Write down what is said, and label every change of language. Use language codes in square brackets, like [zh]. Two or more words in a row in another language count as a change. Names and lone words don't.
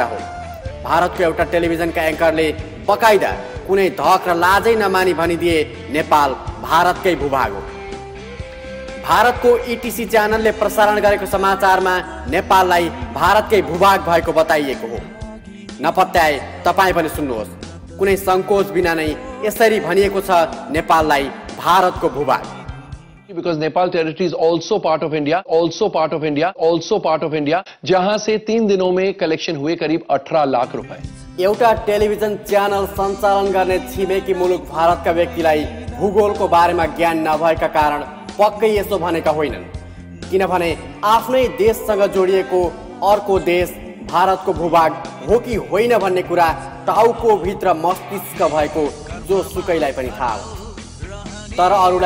[ne] हो भारतको एउटा टेलिभिजनका एङ्करले बकाइदा कुनै धक र लाजै नमानी भनिदिए नेपाल भारतकै भूभाग हो भारतको ईटीसी च्यानलले प्रसारण गरेको समाचारमा नेपाललाई भारतकै भूभाग भएको बताइएको हो नपत्याए तपाई पनि सुन्नुहोस् कुनै संकोच बिना नै यसरी भनिएको छ नेपाललाई भारतको भूभाग [en] Because Nepal territory is also part of India, [hi] जहां से 3 दिनों में कलेक्शन हुए करीब 18 लाख रुपए। [ne] एउटा टेलिभिजन च्यानल सञ्चालन गर्ने छिमेकी मुलुक भारतका व्यक्तिलाई भूगोलको बारेमा ज्ञान नभएका कारण पक्कै यसो भनेका होइनन् किनभने आफ्नै देशसँग जोडिएको अर्को देश भारतको भूभाग हो कि होइन भन्ने कुरा टाउको भित्र मस्तिष्क भएको जो सुकैलाई पनि थाहा हो तर अरूलाई